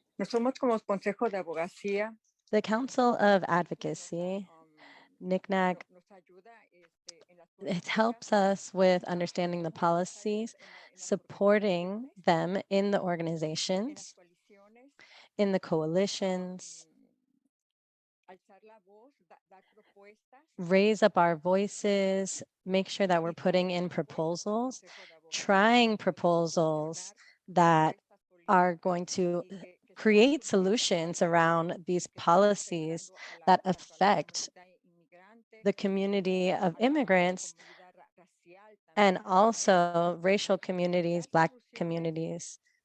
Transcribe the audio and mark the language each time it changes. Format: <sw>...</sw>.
<es>no somos como Consejo de Abogacía.</es> <en>the Council of Advocacy, NCNAC,</en> <es>Nos ayuda en las</es> <en>it helps us with understanding the policies, supporting them in the organizations,</en> <es>coaliciones,</es> <en>in the coalitions,</en> <es>alzar la voz, dar propuestas.</es> <en>raise up our voices, make sure that we're putting in proposals, trying proposals that are going to create solutions around these policies that affect the community of immigrants and also racial communities, Black communities,</en>